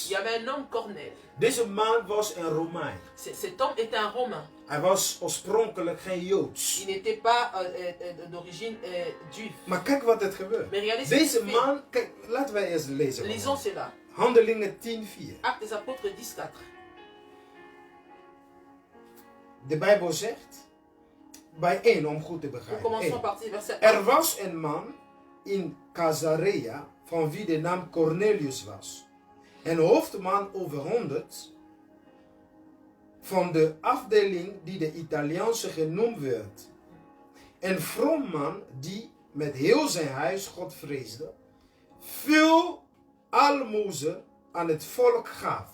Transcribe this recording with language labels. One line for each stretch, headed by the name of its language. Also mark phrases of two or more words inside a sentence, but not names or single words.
French: Il y avait un homme Cornèle.
Dutch: Deze man was een Romein.
French: Cet homme était un Romain.
Dutch: Hij was oorspronkelijk geen Joods.
French: Il n'était pas d'origine juive.
Dutch: Maar kijk wat er gebeurt.
French: Mais regardez ce qu'il
Dutch: Deze
French: fait.
Dutch: man, kijk, laten wij eens lezen.
French: Lisons cela.
Dutch: Handelingen 10:4.
French: Actes des apôtres 10, 4.
Dutch: De Bijbel zegt, bij 1 om goed te
French: Nous
Dutch: begrijpen.
French: commençons à 1. partir du verset 1.
Dutch: Er was een man in Caesarea van wie de naam Cornelius was. Een hoofdman over 100 van de afdeling die de Italiaanse genoemd werd. Een from man die met heel zijn huis God vreesde, veel almoezen aan het volk gaf.